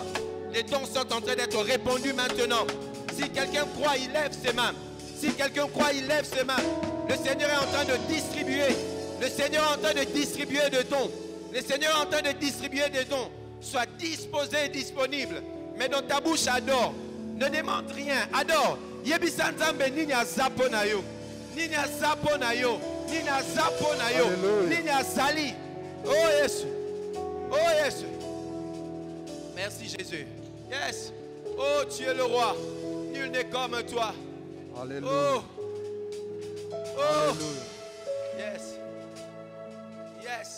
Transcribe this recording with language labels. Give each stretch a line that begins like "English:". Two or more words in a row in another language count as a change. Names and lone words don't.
French: Les dons sont en train d'être répandus maintenant. Si quelqu'un croit, il lève ses mains. Si quelqu'un croit, il lève ses mains. Le Seigneur est en train de distribuer. Le Seigneur est en train de distribuer des dons. Le Seigneur est en train de distribuer des dons. Sois disposé et disponible. Mais dans ta bouche, adore. Ne demande rien. Adore.
Lingala: Yebisanzambe ninya zapo na yo. Ninya zapo na yo. Ninya zapo na yo. Ninya zali. Oh Jésus. Oh Jésus.
French: Merci Jésus. Yes. Oh, tu es le roi. Nul n'est comme toi. Alléluia. Oh. Oh. Alléluia.
English: Yes. Yes.